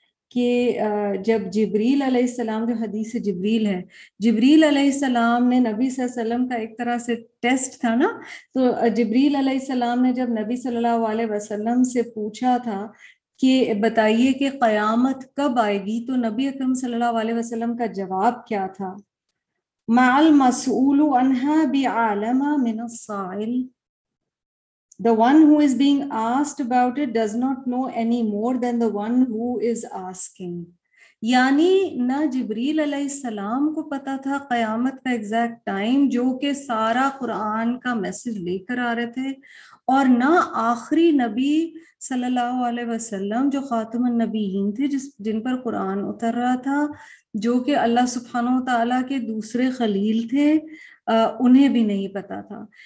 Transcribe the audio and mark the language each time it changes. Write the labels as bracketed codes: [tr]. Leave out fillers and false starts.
[ur] کہ جب جبریل علیہ السلام، جو حدیث جبریل ہے، جبریل علیہ السلام نے نبی صلی اللہ علیہ وسلم کا ایک طرح سے ٹیسٹ تھا نا، تو جبریل علیہ السلام نے جب نبی صلی اللہ علیہ وسلم سے پوچھا تھا کہ بتائیے کہ قیامت کب آئے گی، تو نبی اکرم صلی اللہ علیہ وسلم کا جواب کیا تھا؟ [ar] مَا الْمَسْئُولُ عَنْهَا بِعَالَمَ مِنَ السَّائِلِ. [en] The one who is being asked about it does not know any more than the one who is asking. [ur] یعنی نہ جبریل علیہ السلام کو پتا تھا قیامت کا ایگزیکٹ ٹائم جو کہ سارا قرآن کا میسج لے کر آ رہے تھے، اور نہ آخری نبی صلی اللہ علیہ وسلم جو خاتم النبیین تھے، جن پر قرآن اتر رہا تھا، جو کہ اللہ سبحانہ و تعالیٰ کے دوسرے خلیل تھے، انہیں بھی نہیں پتا تھا.